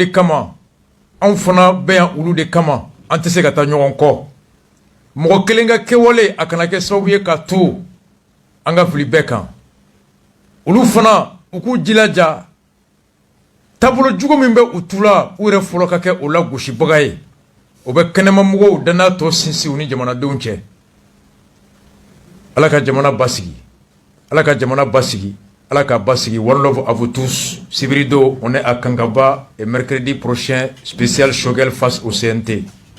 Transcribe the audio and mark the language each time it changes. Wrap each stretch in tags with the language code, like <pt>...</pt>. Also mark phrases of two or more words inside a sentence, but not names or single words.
<bm>kama anw fana bɛ yan olu de kama an tɛ se ka taa ɲɔgɔn kɔ mɔgɔ kelen ka kɛwale a kana kɛ sababu ye ka to an ka fili bɛɛ kan olu fana u k'u jilaja taabolo jugu min bɛ u tu la u yɛrɛ fɔlɔ ka kɛ o la gosibaga ye o bɛ kɛnɛmamɔgɔw danaya tɔ sinsin u ni jamanadenw cɛ Ala ka jamana basigi Ala ka jamana basigi Ala ka basigi.</bm> <en>One love</en> <fr>à vous tous. Sibirido, on est à Kankaba et mercredi prochain, spécial Shogel face au CNT.</fr>